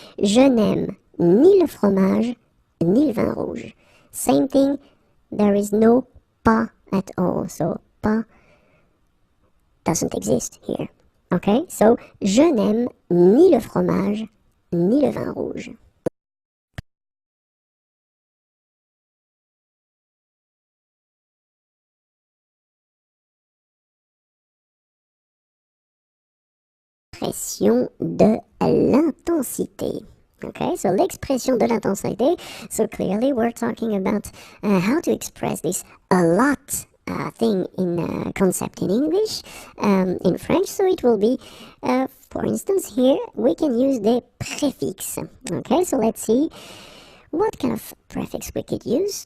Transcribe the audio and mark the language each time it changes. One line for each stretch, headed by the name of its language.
French: Je n'aime ni le fromage, ni le vin rouge.
English: Same thing, there is no pas at all. So, pas doesn't exist here. Okay? So,
French: je n'aime ni le fromage, ni le vin rouge. L'expression de l'intensité.
English: Okay, so
French: l'expression de l'intensité.
English: So clearly we're talking about how to express this a lot thing in concept in English, in French. So it will be, for instance, here we can use the prefix. Okay, so let's see what kind of prefix we could use.